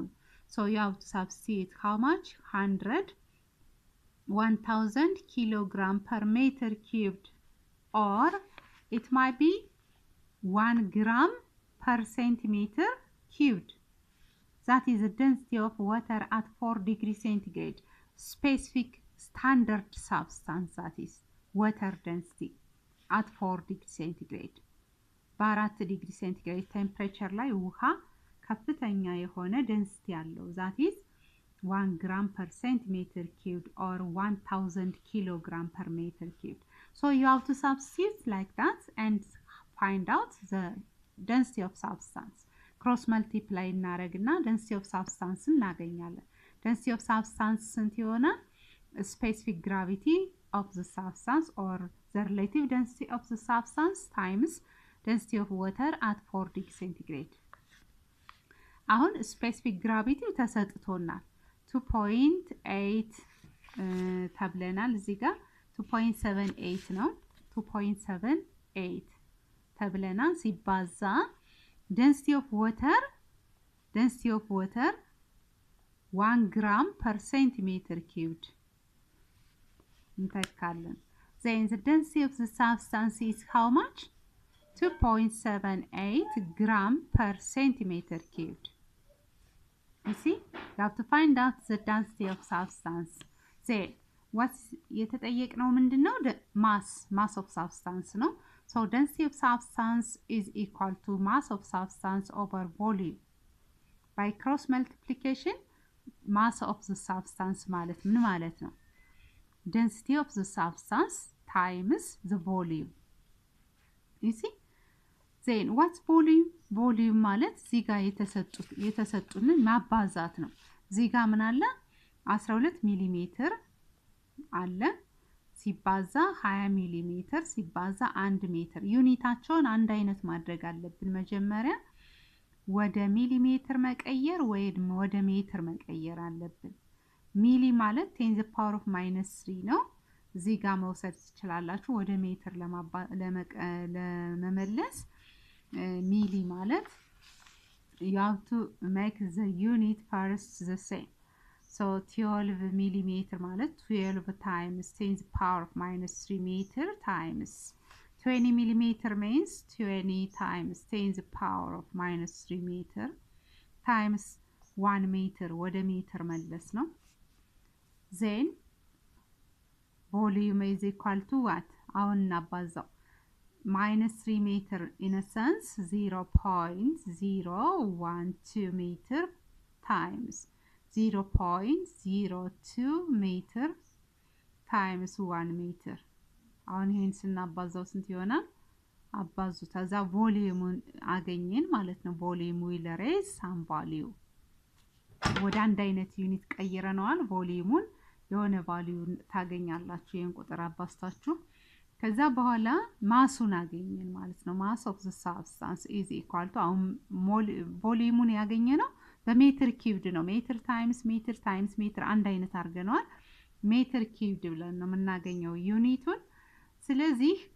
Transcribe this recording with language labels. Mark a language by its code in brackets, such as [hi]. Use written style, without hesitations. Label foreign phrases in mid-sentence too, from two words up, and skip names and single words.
[en] So you have to substitute how much? 1000 kilogram per meter cubed, or it might be 1 gram per centimeter cubed. That is the density of water at 4 degrees centigrade. Specific standard substance, that is water density at 4 degrees centigrade. በ4 degree centigrade temperature [am] ላይ ውሃ ከፍተኛ የሆነ ዴንሲቲ ያለው [en] that is 1 gram per centimeter cubed or 1000 kilogram per meter cubed. So you have to substitute like that and find out the density of substance. Cross multiply እናደርግና density of substance እናገኛለን. Density of substance [am] ስንት ይሆናል? [en] Specific gravity of the substance or the relative density of the substance times density of water at 4 degrees centigrade. አሁን specific gravity [am] ተሰጥቶናል 2.8 ተብለናል። እዚህ ጋር 2.78 ነው 2.78 ተብለናል ሲባዛ [en] density of water 1 gram per centimeter cubed እንተካለን። Then the density of the substance is how much? 2.78 gram per centimeter cubed. You see, you have to find out the density of substance. Then what's [am] የተጠየቅነው ምንድነው? [en] The mass of substance ነው. So density of substance is equal to mass of substance over volume. By cross multiplication, mass of the substance [am] ማለት ምን ማለት ነው? [en] Density of the substance times the volume. You see? Then what's volume? [am] Volume ማለት እዚህ ጋር የተሰጡንን ማባዛት ነው። እዚህ ጋር ምን አለ? 12 ሚሊ ሜትር አለ ሲባዛ 20 ሚሊ ሜትር ሲባዛ 1 ሜትር። ዩኒታቸውን አንድ አይነት ማድረግ አለብን። መጀመሪያ ወደ ሚሊ ሜትር መቀየር ወይም ወደ ሜትር መቀየር አለብን። ሚሊ ማለት 10 [en] the power of [am] -3 ነው። እዚህ ጋር መውሰድ ትችላላችሁ ወደ ሜትር ለመመለስ ሚሊ ማለት [en] you have to make the unit first the same. So 12 millimeter ማለት 12 times 10 the power of -3 meter times 20 millimeter means 20 times 10 the power of -3 meter times 1 meter [am] ወደ ሜትር መለስ ነው። [en] Then volume is equal to what? [am] አሁን እናባዛው [en] -3 meter in a sense 0.012 meter times 0.02 meter times 1 meter. [am] አሁን ይሄን ስናባዛው ስንት ይሆናል? አባዙ ታዛ ቮሊዩሙን አገኘን ማለት ነው። ቮሊዩም [en] will raise some value. [am] ወደ አንድ አይነት ዩኒት ቀይረናል። ቮሊዩሙን የሆነ ቫልዩ ታገኛላችሁ ይሄን ቁጥር አባስታችሁ። ከዛ በኋላ ማሱን አገኘን ማለት ነው። [en] mass of the substance is equal to [am] አሁን ቮሊዩሙን ያገኘነው በሜትር ኪዩብድ ነው። [en] meter times meter [am] አንድ አይነት አድርገናል። [en] meter cubed [am] ብለን ነው የምናገኘው ዩኒቱን። ስለዚህ